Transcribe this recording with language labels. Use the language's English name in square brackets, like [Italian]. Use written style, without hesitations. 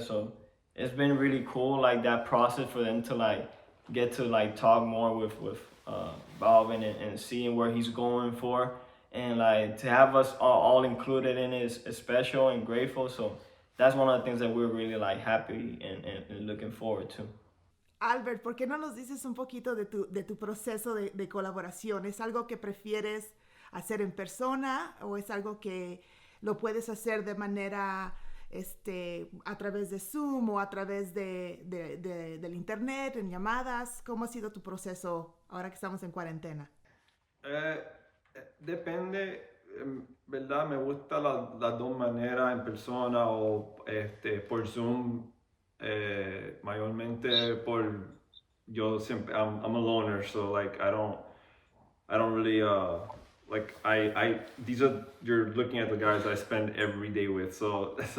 [English] So it's been really cool, like that process for them to like get to like talk more with Balvin and seeing where he's going for. And like to have us all included in it is special and grateful. So that's one of the things that we're really like happy and looking forward to. [Spanish] Albert, ¿por qué no nos dices un poquito de tu proceso de colaboración? ¿Es algo que prefieres hacer en persona o es algo que lo puedes hacer de manera a través de Zoom o a través del internet, en llamadas? ¿Cómo ha sido tu proceso ahora que estamos en cuarentena? Depende, en verdad me gusta las dos maneras, en persona o por Zoom, mayormente yo siempre, [English] I'm a loner, so like I don't really like you're looking at the guys I spend every day with, so